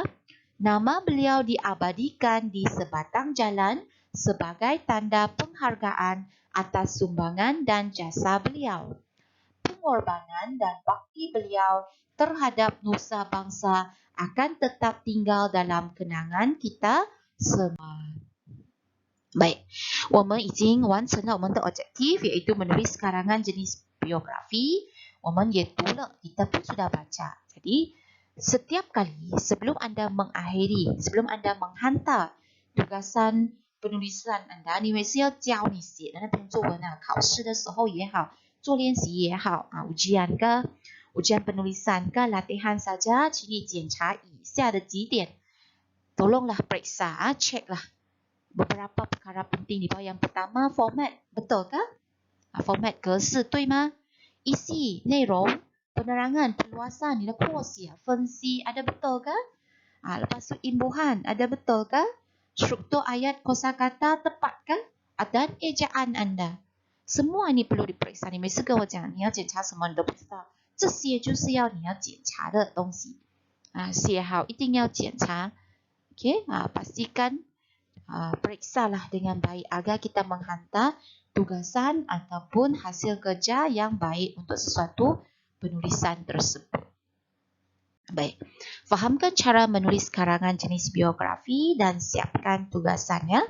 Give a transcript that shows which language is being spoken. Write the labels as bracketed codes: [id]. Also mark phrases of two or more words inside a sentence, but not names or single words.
[ms] Nama beliau diabadikan di sebatang jalan sebagai tanda penghargaan atas sumbangan dan jasa beliau. Pengorbanan dan bakti beliau terhadap nusa bangsa akan tetap tinggal dalam kenangan kita semua. Baik, [zh] 我们已经完成了我们的 objective [ms] iaitu menulis karangan jenis biografi. [zh] 我们也读了, [ms] kita pun sudah baca. Jadi, setiap kali sebelum anda mengakhiri, sebelum anda menghantar tugasan penulisan anda, [zh] 你每次要教你写的那篇作文啊，考试的时候也好，做练习也好啊， [ms] ujian penulisan ke latihan saja, [zh] 请你检查以下的几点. [ms] Tolonglah periksa, cek lah beberapa perkara penting di bawah. Yang pertama, format, betul ke? Format [zh] 格式对吗？ [ms] isi 内容 penerangan, perluasan, [zh] 你的扩写, 分析 [ms] ada betul ke? Lepas tu imbuhan ada betul ke? Struktur ayat kosakata tepat ke? Dan ejaan anda. Semua ini perlu diperiksa. [zh] 你每次跟我讲你要检查什么你都不知道，这些就是要你要检查的东西。写好一定要检查。Okay? [ms] Pastikan periksalah dengan baik agar kita menghantar tugasan ataupun hasil kerja yang baik untuk sesuatu penulisan tersebut. Baik, fahamkan cara menulis karangan jenis biografi dan siapkan tugasannya.